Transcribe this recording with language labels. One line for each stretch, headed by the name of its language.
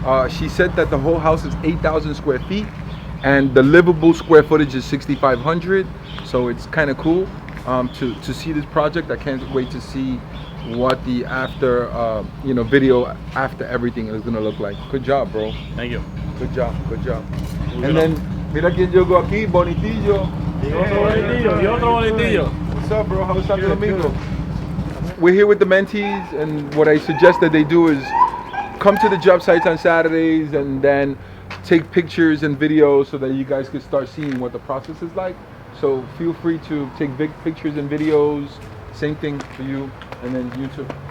English: She said that the whole house is 8,000 square feet, and the livable square footage is 6,500. So it's kind of cool to see this project. I can't wait to see what the after video after everything is gonna look like. Good job, bro. Thank you. Good job. And then
Spanish: mira quién llegó aquí, Bonitillo. Y otro bonitillo.
English: What's up, bro? How was Santo Domingo? We're here with the mentees, and what I suggest that they do is come to the job sites on Saturdays and then take pictures and videos so that you guys can start seeing what the process is like. So feel free to take big pictures and videos. Same thing for you, and then you too.